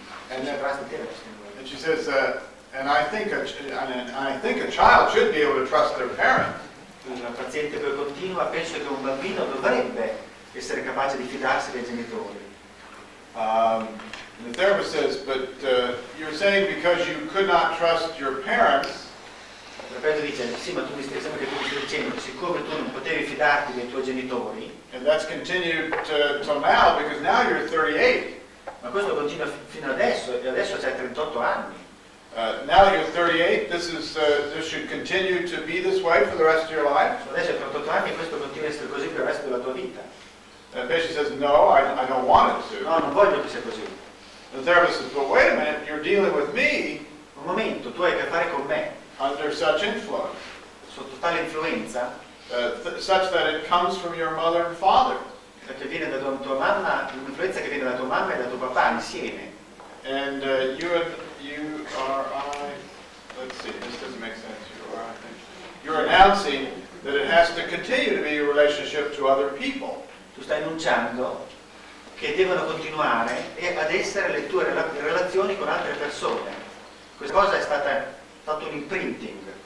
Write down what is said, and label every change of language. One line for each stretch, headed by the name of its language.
English: And she says, and I think a child should be able to trust their parent.
Italian: La paziente poi continua, penso che un bambino dovrebbe essere capace di fidarsi dei genitori.
English: The therapist says, but you're saying because you could not trust your parents,
Italian: Il terapeuta dice, sì, ma tu mi stai dicendo che siccome tu non potevi fidarti dei tuoi genitori,
English: and that's continued till now because now you're 38.
Italian: ma questo continua fino adesso, e adesso c'hai 38 anni.
English: Now you're 38. This should continue to be this way for the rest of your life.
Italian: Adesso hai 38 anni e questo continua a essere così per il resto della tua vita.
English: The patient says, no, I don't want it to.
Italian: No, non voglio che sia così.
English: The therapist says, but wait a minute, you're dealing with me
Italian: Un momento, tu hai a che fare con me,
English: under such influence,
Italian: sotto tale influenza,
English: such that it comes from your mother and father.
Italian: che viene da tua mamma, un'influenza che viene da tua mamma e da tuo papà insieme.
English: And you are, let's see, this doesn't make sense. You're announcing that it has to continue to be a relationship to other people.
Italian: Tu stai annunciando che devono continuare ad essere le tue relazioni con altre persone. Questa cosa è stato un imprinting.